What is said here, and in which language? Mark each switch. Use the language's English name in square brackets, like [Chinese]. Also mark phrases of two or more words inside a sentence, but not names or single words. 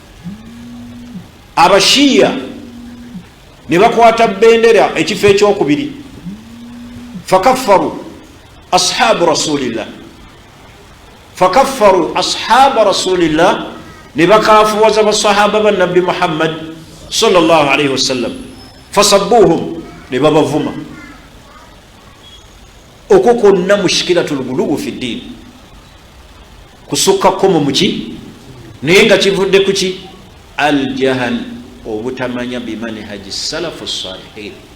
[Ganda] Abashiya ne bakwata bendera ekifo ekyokubiri, [Arabic] فكفروا أصحاب رسول الله, فكفروا أصحاب رسول الله, [Ganda] ne bakaafuwaza basahaba ba nabbi Muhammad [Arabic] صلى الله عليه وسلم, [Ganda] fasabbuhum, ne babavuma. Okwo kwonna [Arabic] مشكلة الغلو في الدين, [Ganda] kusukka komo muki, naye nga kivudde kuki? Al-jahl, obutamanya [Arabic] بمنهج السلف الصالحين.